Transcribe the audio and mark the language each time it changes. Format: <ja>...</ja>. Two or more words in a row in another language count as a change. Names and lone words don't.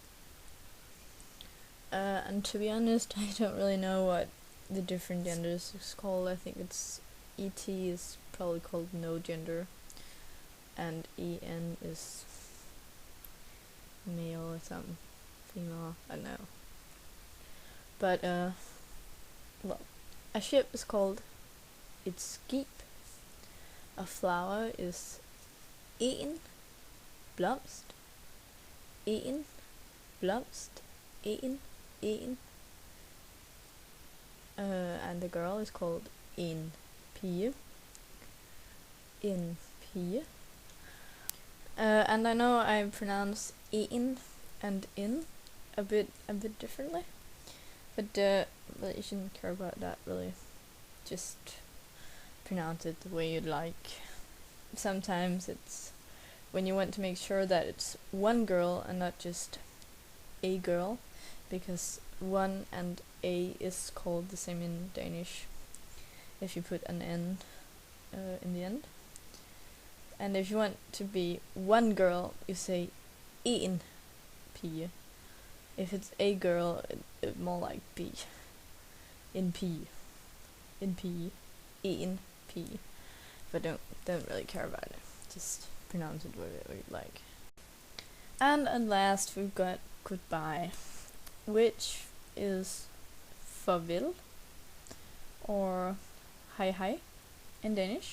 <en>And to be honest, I don't really know what the different genders is called. I think it's ET is probably called no gender, and EN is male or something, female, I don't know. But well, a ship is called</en> <da>et skib.</da> <en>A flower is</en> <da>en blomst. En blomst. En.</da> <en>And the girl is called</en> <da>en pige. En pige.</da> <en>And I know I pronounce en and in a bit differently, but you shouldn't care about that really. Just pronounce it the way you'd like. Sometimes it's when you want to make sure that it's one girl and not just a girl, because one and a is called the same in Danish if you put an n in the end. And if you want to be one girl, you say</en> <da>en pige.</da> <en>If it's a girl, it more like b.</en> <da>En pige. En pige. En pige.</da> <en>But don't really care about it. Just pronounce it whatever you like. And at last we've got goodbye, which is farvel or hej in Danish.</en>